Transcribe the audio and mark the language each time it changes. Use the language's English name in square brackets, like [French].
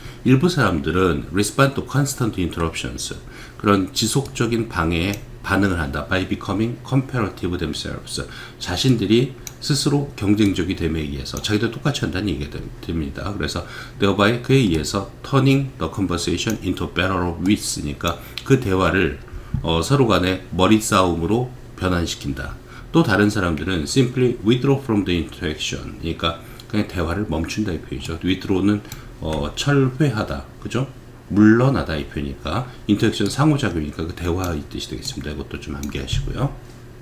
[Korean] 일부 사람들은 [English] respond to constant interruptions, [Korean] 그런 지속적인 방해에 반응을 한다. [English] by becoming comparative themselves, [Korean] 자신들이 스스로 경쟁적이 됨에 의해서 자기도 똑같이 한다는 얘기가 됩니다. 그래서 thereby 그에 의해서 [English] turning the conversation into battle of wits [Korean] 니까 그 대화를 서로 간에 머리 싸움으로 변환시킨다. [English] 또 다른 사람들은 simply withdraw from the interaction. [Korean] 그러니까 그냥 대화를 멈춘다 이 표현이죠. withdraw는 철회하다, 그죠? 물러나다 이 표현이니까 인터랙션 상호작용이니까 그 대화의 뜻이 되겠습니다. 이것도 좀 암기하시고요.